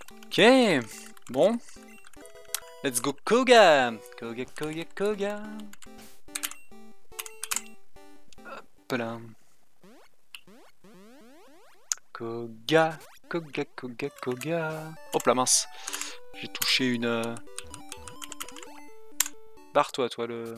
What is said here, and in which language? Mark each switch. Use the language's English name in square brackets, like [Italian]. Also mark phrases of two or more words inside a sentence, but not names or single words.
[French] Ok, bon. [English] Let's go Koga. [French] Koga, Koga, Koga. Hop là. Koga, Koga, Koga, Koga. Hop là, mince. J'ai touché une... Barre-toi, toi, le...